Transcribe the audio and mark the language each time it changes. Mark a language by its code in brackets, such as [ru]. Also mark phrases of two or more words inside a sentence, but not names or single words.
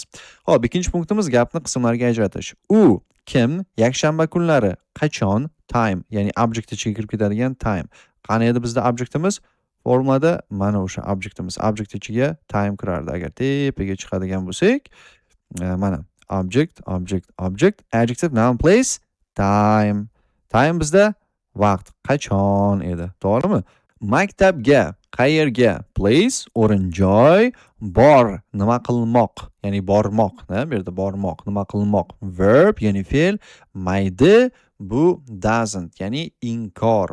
[uz] Xo'p, ikkinchi punktimiz gapni qismlarga ajratish. U kim? Yakshanba kunlari. Qachon? Time, ya'ni object ichiga kirib ketadigan time. Qani edi bizda objectimiz? Formulada mana o'sha objectimiz. Object ichiga time kirardi. Agar tepaga chiqadigan bo'lsak, mana [en] object, adjective, noun, place, time. [uz] Time bizda vaqt, qachon edi, to'g'rimi? Maktabga, qayerga, place, o'rin, joy, bor, nima qilmoq, ya'ni bormoq, bu yerda bormoq, nima qilmoq, verb, ya'ni fe'l, maydi, bu doesn't, ya'ni inkor.